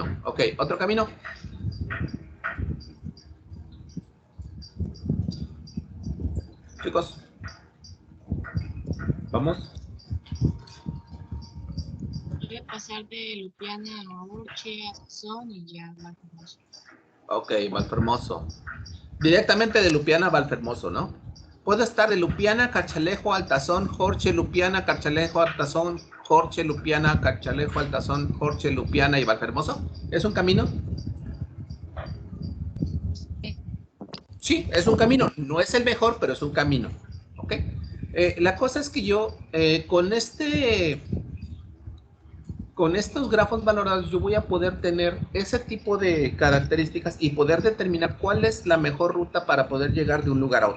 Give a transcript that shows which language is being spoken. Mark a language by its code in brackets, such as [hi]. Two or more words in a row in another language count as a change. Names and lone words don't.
[es] Ok, ¿otro camino? Chicos. ¿Vamos? Puede pasar de Lupiana a Orche, a Sazón y ya Valfermoso. Ok, Valfermoso. Directamente de Lupiana a Valfermoso, ¿no? Puedo estar de Lupiana, Carchalejo, Altazón, Jorge, Lupiana, Carchalejo, Altazón, Jorge, Lupiana, Carchalejo, Altazón, Jorge, Lupiana y Valfermoso. ¿Es un camino? Sí, es un camino. No es el mejor, pero es un camino. ¿Ok? La cosa es que yo con estos grafos valorados yo voy a poder tener ese tipo de características y poder determinar cuál es la mejor ruta para poder llegar de un lugar a otro.